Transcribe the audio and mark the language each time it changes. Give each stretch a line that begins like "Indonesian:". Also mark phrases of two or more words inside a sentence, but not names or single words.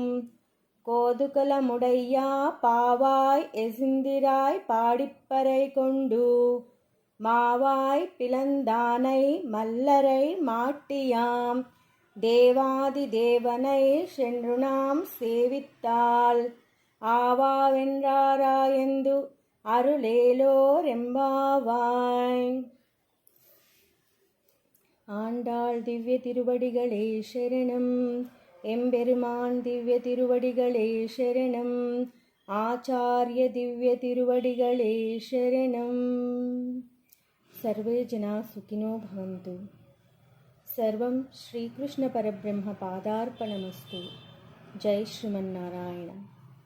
Tamil: கோதுகலமுடையா பாவாய் எசுந்திராய் பாடிப்பறை கொண்டு மாவாய் பிளந்தானை மல்லரை மாட்டியாம் தேவாதி தேவனை சென்று நாம் சேவித்தால் ஆவாவென்றாராயந்து அருளேலோ ரெம்பாவாய். ஆண்டாள் திவ்ய திருவடிகளே சரணம். எம்பெருமான் திவ்ய திருவடிகளே சரணம். ஆச்சாரிய திவ்ய திருவடிகளே சரணம்.
Sanskrit: सर्वे जना सुखिनो भवन्तु. सर्वं श्रीकृष्ण परब्रह्म पादार्पणमस्तु. जय श्रीमन्नारायण.